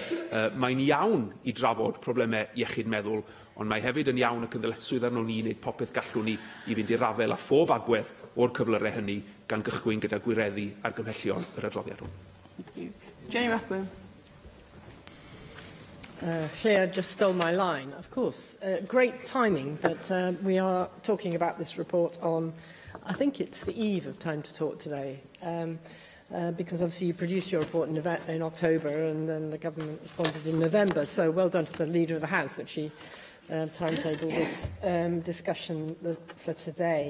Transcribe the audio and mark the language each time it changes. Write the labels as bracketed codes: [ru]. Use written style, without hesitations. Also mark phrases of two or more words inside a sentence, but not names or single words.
[cy] Mae'n iawn i drafod problemau iechyd meddwl, ond mae hefyd yn iawn ac yn ddyletswydd arno ni wneud popeth gallwn ni i fynd i rafel a phob agwedd o'r cyflyrau hynny gan gychwyn gyda gwireddu argymhellion yr adroddiad hwn. Jenny Rathbone. [en] Claire just stole my line. Of course, great timing that we are talking about this report on, I think it's the eve of Time to Talk today, because obviously you produced your report in October and then the government responded in November, so well done to the Leader of the House that she timetabled this discussion for today.